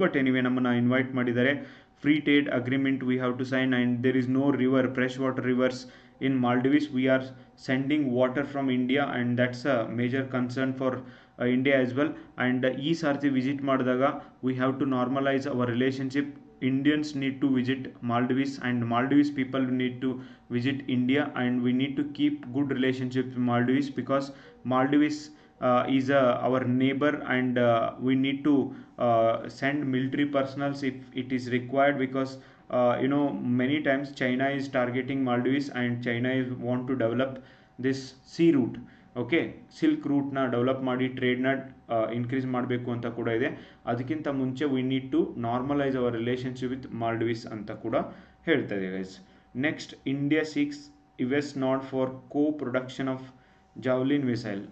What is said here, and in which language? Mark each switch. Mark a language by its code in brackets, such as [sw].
[en] but anyway, [kn] ನಮ್ಮನ್ನು invite ಮಾಡಿದ್ದಾರೆ. [en] Free trade agreement we have to sign, and there is no river, fresh water rivers in Maldives. We are sending water from India, and that's a major concern for India as well. And [kn] ಈ ಸಾರ್ತಿ visit ಮಾಡಿದಾಗ [en] We have to normalise our relationship. Indians need to visit Maldives, and Maldives people need to visit India, and we need to keep good relationship with Maldives, because Maldives is our neighbor, and we need to send military personals if it is required, because many times China is targeting Maldives, and China is want to develop this sea route. [kn] Okay, silk ರೂಟ್ನ develop ಮಾಡಿ ಟ್ರೇಡ್ನ increase ಮಾಡಬೇಕು ಅಂತ ಕೂಡ ಇದೆ. ಅದಕ್ಕಿಂತ ಮುಂಚೆ [en] we need to normalise our relationship with Maldives [kn] ಅಂತ ಕೂಡ ಹೇಳ್ತಾ ಇದೆ [en] Guys. Next, India seeks US not for co production of javelin missile.